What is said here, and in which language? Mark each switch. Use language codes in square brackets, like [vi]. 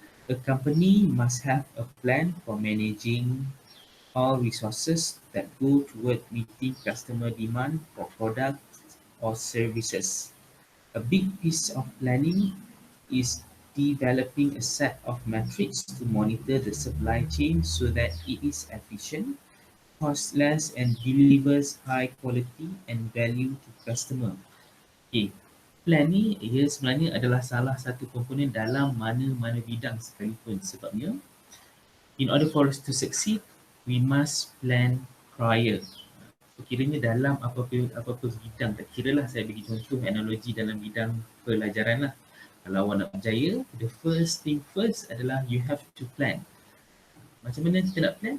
[en] A company must have a plan for managing all resources that go toward meeting customer demand for products or services. A big piece of planning is developing a set of metrics to monitor the supply chain so that it is efficient, costless, and delivers high quality and value to customer. [ms] Okay, plan ni ia sebenarnya adalah salah satu komponen dalam mana-mana bidang sekalipun. Sebabnya, [en] in order for us to succeed, we must plan prior. [ms] So, kiranya dalam apa-apa bidang, tak kiralah saya bagi contoh analogi dalam bidang pelajaran lah. Kalau awak nak berjaya, [en] the first thing first [ms] adalah [en] you have to plan. [ms] Macam mana kita nak plan?